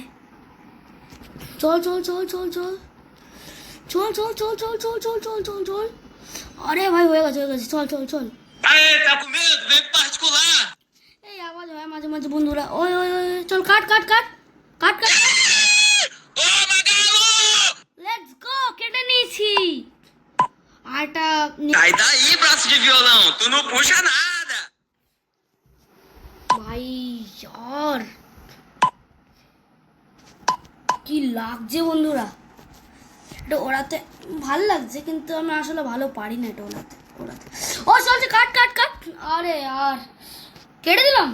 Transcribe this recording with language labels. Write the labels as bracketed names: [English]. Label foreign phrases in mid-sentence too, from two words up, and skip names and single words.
[Bangla] চল চল চল চল চল চল চল চল চল চল চল চল চল চল আরে ভাই হয়ে গেছে চল চল চল। এই আওয়াজ হয় মাঝে মাঝে বন্ধুরা। ওই ওই ওই চল, কাট কাট কাট কাট কাট। [English] let's go, [Bangla] কেটে নিয়েছি। আটা [Portuguese] Sai daí, braço de violão, tu não puxa nada. [Bangla] ভাই यार কি লাগছে বন্ধুরা, এটা ওড়াতে ভালো লাগছে কিন্তু আমি আসলে ভালো পারি না এটা ওড়াতে ওড়াতে। ও চলছে, কাট কাট কাট। আরে আর কেটে দিলাম।